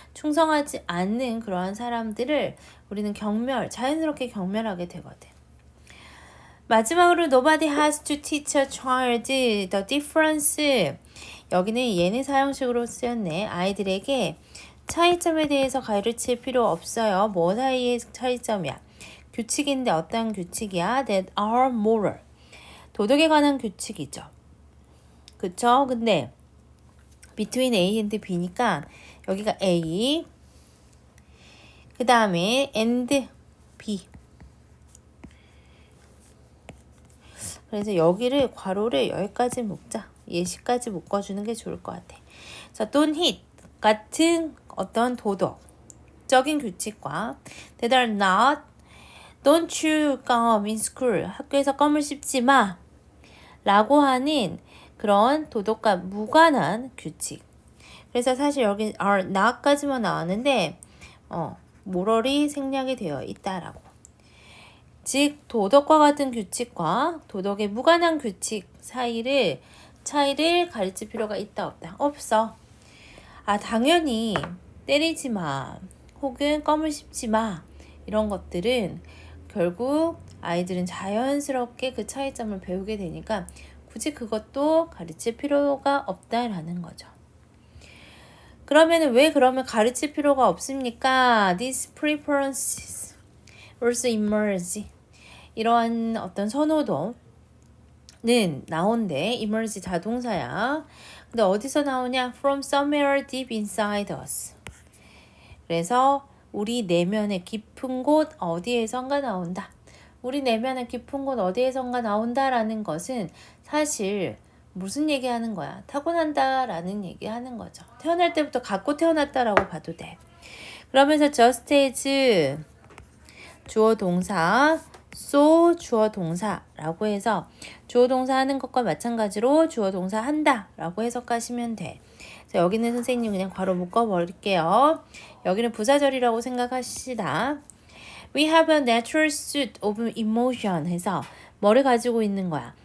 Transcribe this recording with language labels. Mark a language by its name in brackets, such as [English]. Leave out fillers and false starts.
[Korean] 충성하지 않는 그러한 사람들을 우리는 자연스럽게 경멸하게 되거든. 마지막으로 [English] nobody has to teach a child the difference. [Korean] 여기는 예는 사형식으로 쓰였네. 아이들에게 차이점에 대해서 가르칠 필요 없어요. 뭐 사이의 차이점이야? 규칙인데 어떤 규칙이야? [English] That are moral. [Korean] 도덕에 관한 규칙이죠. 그쵸? 근데 [English] between A and B [Korean] 니까 여기가 A 그 다음에 and B. 그래서 여기를 괄호를 여기까지 묶자. 예시까지 묶어주는 게 좋을 것 같아. 자, [English] don't hit [Korean] 같은 어떤 도덕적인 규칙과 [English] that are not don't chew gum in school. [Korean] 학교에서 껌을 씹지 마 라고 하는 그런 도덕과 무관한 규칙. 그래서 사실 여기 [English] are not [Korean] 까지만 나왔는데 moral이 생략이 되어 있다라고. 즉 도덕과 같은 규칙과 도덕의 무관한 규칙 차이를 가르칠 필요가 있다 없다? 없어. 당연히 때리지 마 혹은 껌을 씹지 마 이런 것들은 결국 아이들은 자연스럽게 그 차이점을 배우게 되니까 굳이 그것도 가르칠 필요가 없다라는 거죠. 그러면 가르칠 필요가 없습니까? [English] These preferences also emerge. [Korean] 이러한 어떤 선호도는 나온대. emerge 자동사야. 근데 어디서 나오냐? [English] From somewhere deep inside us. [Korean] 그래서 우리 내면의 깊은 곳 어디에선가 나온다. 우리 내면의 깊은 곳 어디에선가 나온다라는 것은 사실 무슨 얘기하는 거야? 타고난다라는 얘기하는 거죠. 태어날 때부터 갖고 태어났다라고 봐도 돼. 그러면서 [English] just as [Korean] 주어 동사 so 주어 동사라고 해서 주어 동사 하는 것과 마찬가지로 주어 동사 한다라고 해석하시면 돼. 자, 여기는 선생님 그냥 괄호 묶어버릴게요. 여기는 부사절이라고 생각하시다. [English] We have a natural suit of emotion [Korean] 해서 뭐를 가지고 있는 거야?